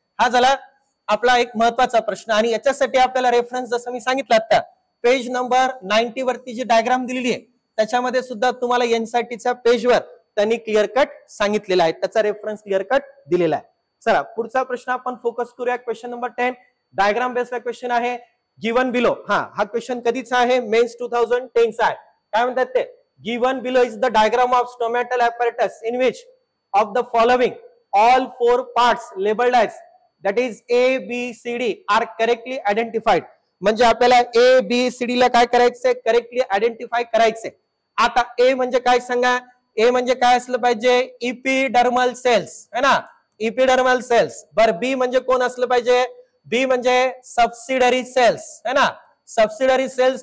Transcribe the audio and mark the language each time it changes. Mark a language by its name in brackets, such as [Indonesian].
[Marathi] हा झाला आपला एक महत्वाचा प्रश्न, आणि याच्यासाठी आपल्याला रेफरन्स जसं मी सांगितलं आता पेज नंबर 90 वरती जी डायग्राम दिलेली आहे त्याच्यामध्ये सुद्धा तुम्हाला एनसीईआरटीच्या पेजवर त्यांनी क्लिअर कट सांगितलेला आहे, त्याचा रेफरन्स क्लिअर कट दिलेला आहे. चला पुढचा प्रश्न आपण फोकस करूया, question number 10 diagram based question आहे, गिवन बिलो. हा क्वेश्चन कधीचा आहे, मेन्स 2010 चा आहे. काय म्हणतात ते, [English] Given below is the diagram of stomatal apparatus in which of the following all four parts labeled as that is A, B, C, D are correctly identified. [Marathi] म्हणजे आपल्याला A, B, C, D ला काय करायचंय, correctly identify करायचंय. आता ए म्हणजे काय सांगा, ए म्हणजे काय असलं पाहिजे, इपिडर्मल सेल्स, है ना, इपिडर्मल सेल्स. बर बी म्हणजे कोण असलं पाहिजे, बी म्हणजे सबसिडरी सेल्स, है ना, सबसिडरी सेल्स.